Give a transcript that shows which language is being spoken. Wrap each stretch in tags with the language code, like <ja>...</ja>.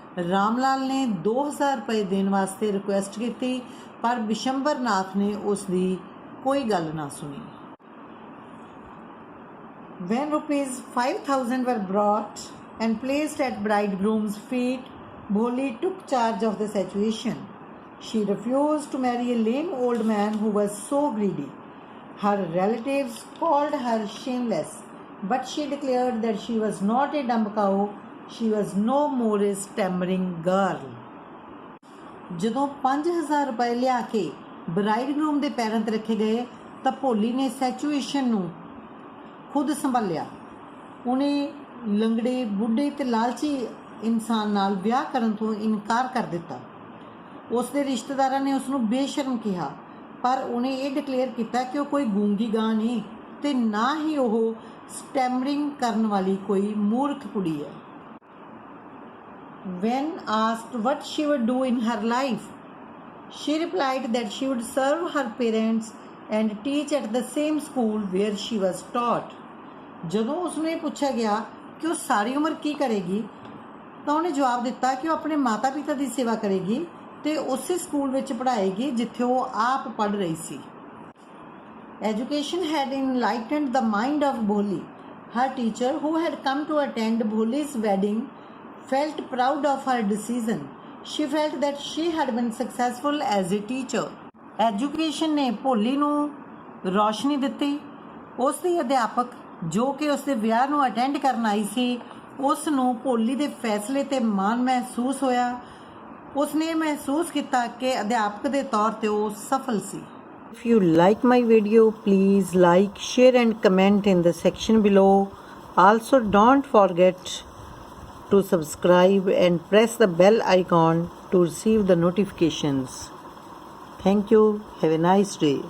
<pa>ਰਾਮ ਲਾਲ ਨੇ 2000 ਰੁਪਏ ਦੇਣ ਵਾਸਤੇ ਰਿਕੁਐਸਟ ਕੀਤੀ, ਪਰ ਬਿਸ਼ੰਬਰ ਨਾਥ ਨੇ ਉਸ ਦੀ ਕੋਈ ਗੱਲ ਨਾ ਸੁਣੀ।</pa> <en>When rupees 5000 were brought and placed at bridegroom's feet, Bholi took charge of the situation. She refused to marry a lame old man who was so greedy. Her relatives called her shameless, but she declared that she was not a dumb cow. She was no more a stammering girl.</en> <pa>ਜਦੋਂ 5000 ਰੁਪਏ ਲਿਆ ਕੇ ਬਰਾਈਡਗਰੂਮ ਦੇ ਪੈਰਾਂ 'ਤੇ ਰੱਖੇ ਗਏ ਤਾਂ ਭੋਲੀ ਨੇ ਸਿਚੁਏਸ਼ਨ ਨੂੰ ਖੁਦ ਸੰਭਾਲਿਆ। ਉਹਨੇ ਲੰਗੜੇ, ਬੁੱਢੇ ਤੇ ਲਾਲਚੀ ਇਨਸਾਨ ਨਾਲ ਵਿਆਹ ਕਰਨ ਤੋਂ ਇਨਕਾਰ ਕਰ ਦਿੱਤਾ। ਉਸ ਦੇ ਰਿਸ਼ਤੇਦਾਰਾਂ ਨੇ ਉਸ ਨੂੰ ਬੇਸ਼ਰਮ ਕਿਹਾ, ਪਰ ਉਹਨੇ ਇਹ ਡਿਕਲੇਅਰ ਕੀਤਾ ਕਿ ਉਹ ਕੋਈ ਗੂੰਗੀ ਗਾਂ ਨਹੀਂ ਤੇ ਨਾ ਹੀ ਉਹ ਸਟੈਮਰਿੰਗ ਕਰਨ ਵਾਲੀ ਕੋਈ ਮੂਰਖ ਕੁੜੀ ਹੈ।</pa> <en>When asked what she would do in her life, she replied that she would serve her parents and teach at the same school where she was taught.</en> <pa>ਜਦੋਂ ਉਸ ਨੂੰ ਇਹ ਪੁੱਛਿਆ ਗਿਆ ਕਿ ਉਹ ਸਾਰੀ ਉਮਰ ਕੀ ਕਰੇਗੀ ਤਾਂ ਉਹਨੇ ਜਵਾਬ ਦਿੱਤਾ ਕਿ ਉਹ ਆਪਣੇ ਮਾਤਾ ਪਿਤਾ ਦੀ ਸੇਵਾ ਕਰੇਗੀ ਤੇ ਉਸੇ ਸਕੂਲ ਵਿੱਚ ਪੜ੍ਹਾਏਗੀ ਜਿੱਥੇ ਉਹ ਆਪ ਪੜ੍ਹ ਰਹੀ ਸੀ।</pa> <en>Education had enlightened the mind of Bholi. Her teacher, who had come to attend Bholi's wedding, felt proud of her decision. She felt that she had been successful as a teacher.</en> <pa>Education ਨੇ ਭੋਲੀ ਨੂੰ ਰੌਸ਼ਨੀ ਦਿੱਤੀ। ਉਸ ਦੀ ਅਧਿਆਪਕ ਜੋ ਕਿ ਉਸ ਦੇ ਵਿਆਹ ਨੂੰ ਅਟੈਂਡ ਕਰਨ ਆਈ ਸੀ, ਉਸ ਨੂੰ ਭੋਲੀ ਦੇ ਫੈਸਲੇ ਤੇ ਮਾਣ ਮਹਿਸੂਸ ਹੋਇਆ। ਉਸ ਨੇ ਮਹਿਸੂਸ ਕੀਤਾ ਕਿ ਅਧਿਆਪਕ ਦੇ ਤੌਰ ਤੇ ਉਹ ਸਫਲ ਸੀ।</pa> <en>If you like my video, please like, share and comment in the section below. Also don't forget to subscribe and press the bell icon to receive the notifications. Thank you. Have a nice day.</en>